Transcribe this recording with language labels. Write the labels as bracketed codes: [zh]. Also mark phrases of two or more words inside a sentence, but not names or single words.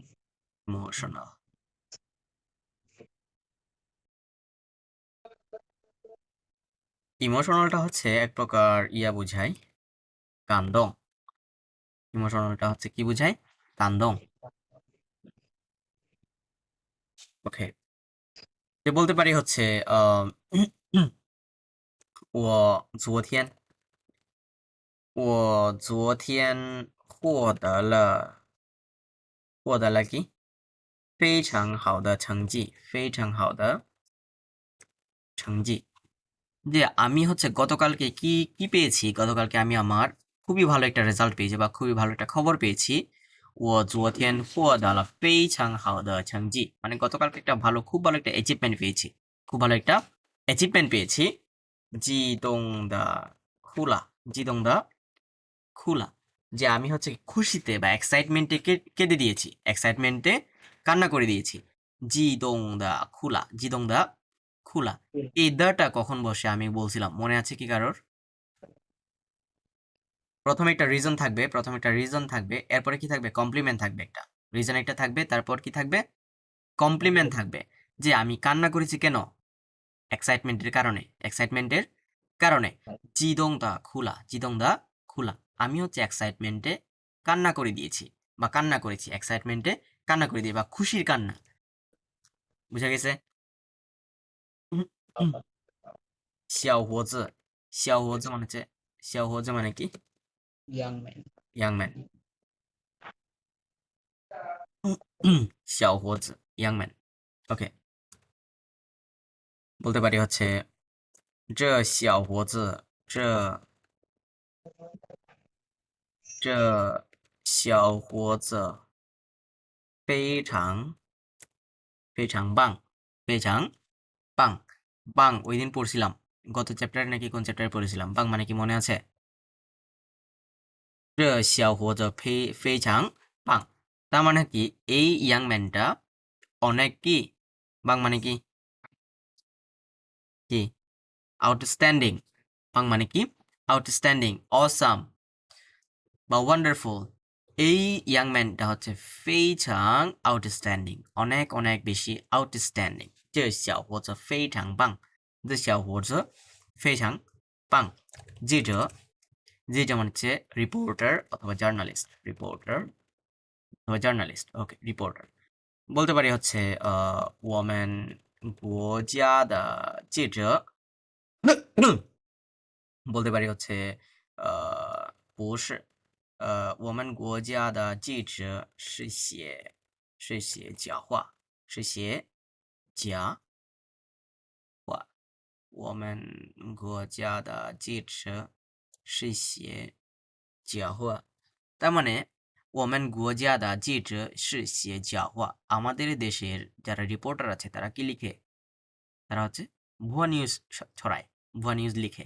[bn] ইমোশনাল ইমোশনালটা হচ্ছে এক প্রকার ইয়া বোঝায় কান্দং ইমোশনালটা হচ্ছে কি বোঝায় কান্দং ওকে যে বলতে পারি হচ্ছে [zh] 我昨天获得了 [bn] কি [zh] 非常好的成绩非常好的成绩 [bn] যে আমি হচ্ছে গতকালকে কি পেয়েছি গতকালকে আমি আমার খুবই ভালো একটা রেজাল্ট পেয়েছি বা খুবই ভালো একটা খবর পেয়েছি [zh] 我昨天获得了非常好的成绩 [bn] মানে গতকালকে একটা খুব ভালো একটা অ্যাচিভমেন্ট পেয়েছি খুব ভালো একটা অ্যাচিভমেন্ট পেয়েছি [zh] 激动的哭了 [bn] যে আমি হচ্ছে খুশিতে বা এক্সাইটমেন্টে কেঁদে দিয়েছি এক্সাইটমেন্টে কান্না করে দিয়েছি [zh] 激动的哭了 [bn] এই দাটা কখন বসে আমি বলছিলাম মনে আছে কি কারোর প্রথমে একটা রিজন থাকবে, এরপরে কি থাকবে, কমপ্লিমেন্ট থাকবে, একটা রিজন একটা থাকবে, তারপর কি থাকবে, কমপ্লিমেন্ট থাকবে। যে আমি কান্না করেছি কেন, এক্সাইটমেন্টের কারণে। জিদং দা খোলা, আমি হচ্ছে এক্সাইটমেন্টে কান্না করে দিয়েছি বা কান্না করেছি, এক্সাইটমেন্টে কান্না করে দিয়ে বা খুশির কান্না। বুঝা গেছে? 小伙子 মানে কি? [en] young man. young man. 小伙子 young man. [bn] ওকে, বলতে পারি হচ্ছে [zh] 这小伙子这小伙子非常棒, 非常棒. [bn] বাং ওই দিন পড়ছিলাম, গত চ্যাপ্টারে নাকি কোন চ্যাপ্টারে পড়েছিলাম, বাং মানে কি মনে আছে? [zh] 这小伙子非常棒. [bn] তার মানে কি এই ইয়াং ম্যানটা অনেক কি, বাং মানে কি, কি আউটস্ট্যান্ডিং, বাং মানে কি আউটস্ট্যান্ডিং, অসাম বা ওয়ান্ডারফুল। এই ইয়াং ম্যানটা হচ্ছে 非常 আউটস্ট্যান্ডিং, অনেক অনেক বেশি আউটস্ট্যান্ডিং। [zh] 这小伙子非常棒，这小伙子非常棒。 [bn] 记者 মানে হচ্ছে রিপোর্টার অথবা জার্নালিস্ট, ওকে রিপোর্টার। বলতে পারি হচ্ছে [zh] 我们国家的记者 [bn] বলতে পারি হচ্ছে [zh] 不是我们国家的记者是写假话，是写假话。我们国家的记者是写假话。 [bn] তার মানে [zh] 我们国家的记者是写假话, [bn] আমাদের দেশের যারা রিপোর্টার আছে তারা কি লিখে, তারা হচ্ছে ভুয়া নিউজ ছড়ায়, ভুয়া নিউজ লিখে।